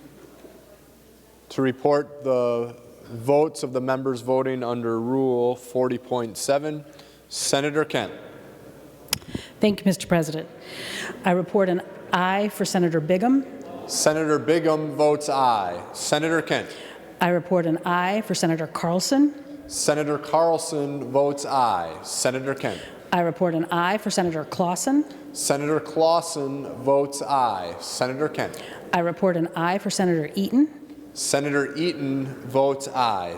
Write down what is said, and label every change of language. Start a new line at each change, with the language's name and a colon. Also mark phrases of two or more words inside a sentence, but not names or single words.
English: to report the votes of the members voting under Rule 40.7. Senator Kent. Thank you, Mr. President. I report an aye for Senator Bigham. Senator Bigham votes aye. Senator Kent. I report an aye for Senator Carlson. Senator Carlson votes aye. Senator Kent. I report an aye for Senator Clausen. Senator Clausen votes aye. Senator Kent. I report an aye for Senator Eaton. Senator Eaton votes aye.